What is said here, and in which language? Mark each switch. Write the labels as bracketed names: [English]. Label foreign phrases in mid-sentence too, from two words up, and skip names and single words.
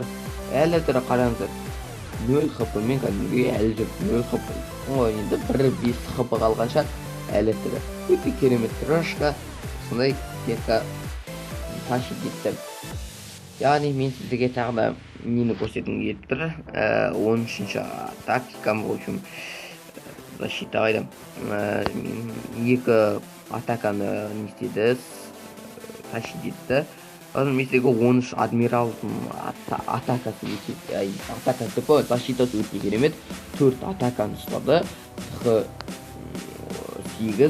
[Kazakh] Әлі тірі, қараңыздар, 0 хп-мен кәдімгідей әлі жүр, 0 хп. Енді 1-5 хп қалған шығар, әлі тірі. Өте керемет трошка, сондай пекка ташып кетті. Яғни мен сіздерге тағы да нені көрсеткім келіп тұр. 13-ші тактикам, [Russian] в общем, [Kazakh] защита қайда. Екі атаканы не істеді, таши детті. Мен сіздерге 13 адмиралдың атакасы деп қой, защитасы өте керемет. 4 атаканы ұстады. 8.